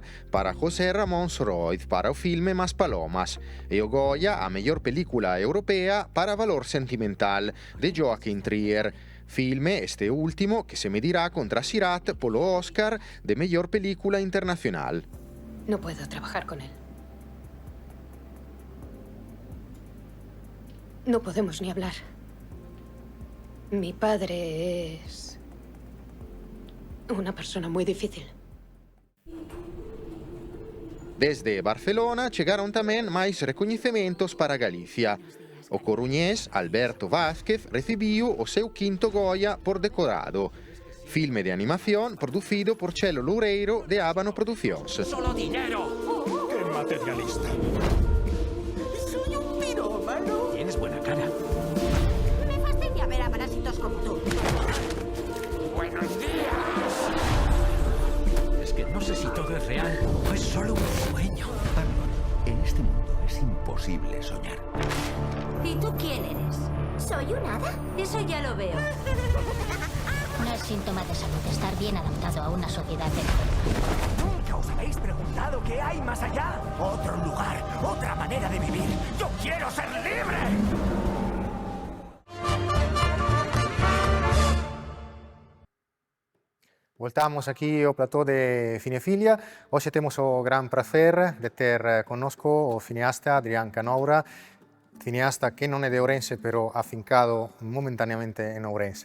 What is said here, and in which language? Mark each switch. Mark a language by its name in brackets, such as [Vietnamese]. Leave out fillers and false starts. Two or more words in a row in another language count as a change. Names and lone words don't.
[Galician] para José Ramón Soroiz para o filme Más Palomas e o Goya a mellor película europea para Valor Sentimental de Joachim Trier, filme este último que se medirá contra Sirat polo Oscar de mellor película internacional. [Spanish] No puedo trabajar con él. No podemos ni hablar. Mi padre es una persona muy difícil. [Galician] Desde Barcelona chegaron tamén máis recoñecementos para Galicia. O coruñés Alberto Vázquez recibiu o seu quinto Goya por Decorado, filme de animación producido por Chelo Loureiro de Ábano Produccións. [Spanish] ¡Solo dinero! ¡Qué materialista! ¡Soy un pirómano! Tienes buena cara. Me fastidia ver a parásitos como tú. ¡Buenos días! Es que no sé si todo es real o es solo un sueño. En este mundo es imposible soñar. ¿Y tú quién eres? ¿Soy un hada? Eso ya lo veo. No es síntoma de salud, estar bien adaptado a una sociedad enferma. ¿Nunca os habéis preguntado qué hay más allá? Otro lugar, otra manera de vivir. ¡Yo quiero ser libre! [Galician] Voltamos aquí ao plató de Cinefilia. Hoxe temos o gran prazer de ter connosco o cineasta Adrián Canoura, cineasta que non é de Ourense, pero afincado momentaneamente en Ourense.